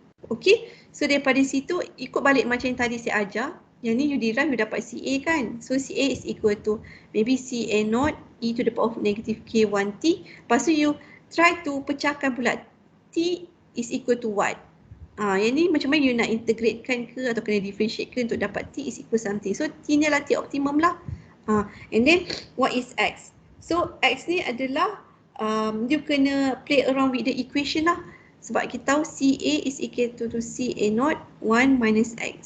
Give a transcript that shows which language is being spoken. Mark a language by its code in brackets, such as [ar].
[ms] Okay, so daripada situ ikut balik macam yang tadi saya ajar. Yang ni [en] you derive, [ms] you dapat CA kan. [en] So CA is equal to maybe CA0 e to the power of negative K1T. [ms] Lepas tu [en] you try to [ms] pecahkan pula [en] T is equal to what. [ms] Yang ni macam mana you nak integratekan ke atau kena differentiate ke untuk dapat [en] T is equal something. [ms] So T ni adalah T optimum lah. [en] And then what is X? So X [ms] ni adalah [en] you kena play around with the equation lah. [ms] Sebab kita tahu [en] CA is equal to CA0 1 minus X.